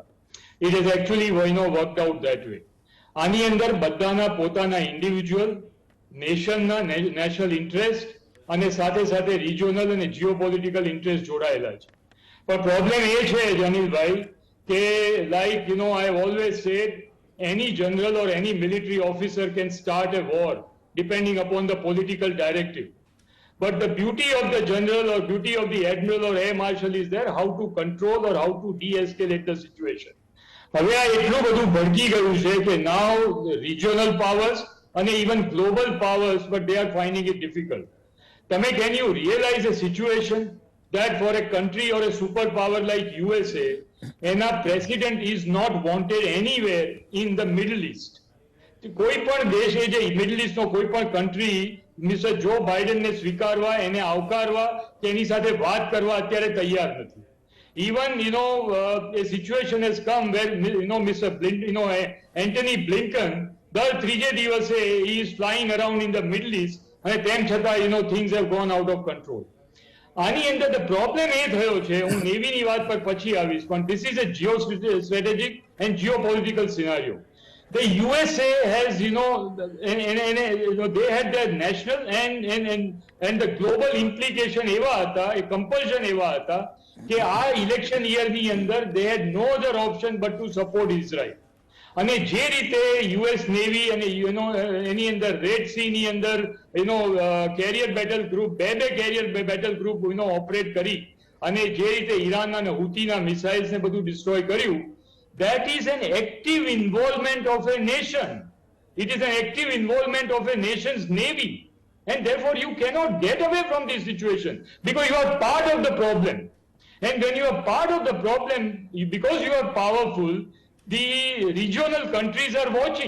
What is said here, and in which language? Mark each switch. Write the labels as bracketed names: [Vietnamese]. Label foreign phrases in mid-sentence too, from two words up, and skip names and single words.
[English] It is actually worked out that way. [Gujarati] આની અંદર બધાના પોતાના ઇન્ડિવિજ્યુઅલ, નેશનના [English] national interest [Gujarati] અને સાથે સાથે રિજિયોનલ અને [English] geopolitical interest [Gujarati] જોડાયેલા છે. પણ પ્રોબ્લેમ એ છે અનિલભાઈ કે [English] like I have always said any general or any military officer can start a war depending upon the political directive. But the beauty of the general or beauty of the admiral or air marshal is there how to control or how to de-escalate the situation. [Gujarati] હવે આ એટલું બધું ભડકી ગયું છે કે [English] now regional powers [Gujarati] અને [English] even global powers, but they are finding it difficult. Can you realize a situation that for a country or a superpower like USA, and our president is not wanted anywhere in the Middle East? [Gujarati] કોઈ પણ દેશે જે મિડલ ઇસ્ટનો કોઈ પણ કન્ટ્રી મિસ્ટર જો બાઇડનને સ્વીકારવા, એને આવકારવા કે એની સાથે વાત કરવા અત્યારે તૈયાર નથી. [English] Even, a situation has come where, Mr. Anthony Blinken, [Gujarati] દર ત્રીજે દિવસે [English] he is flying around in the Middle East, [Gujarati] અને તેમ છતાં, [English] things have gone out of control. [Gujarati] આની અંદર [English] the problem [Gujarati] એ થયો છે, હું નેવીની વાત પર પછી આવીશ, પણ [English] this is a geostrategic and geopolitical scenario. The USA has, they had their national and the global implication [Gujarati] એવા હતા, એ [English] compulsion [Gujarati] એવા હતા કે આ ઇલેક્શન યરની અંદર [English] they had no other option but to support Israel. [Gujarati] અને જે રીતે યુએસ નેવી અને એની અંદર રેડ સી ની અંદર [English] carrier battle group [Gujarati] બે [English] carrier battle group [Gujarati] ઓપરેટ કરી અને જે રીતે ઈરાન અને હુતીના મિસાઇલ્સ ને બધું ડિસ્ટ્રોય કર્યું, [English] that is an active involvement of a nation. It is an active involvement of a nation's navy, and therefore you cannot get away from this situation because you are part of the problem. And when you are part of the problem, because you are powerful, the regional countries are watching.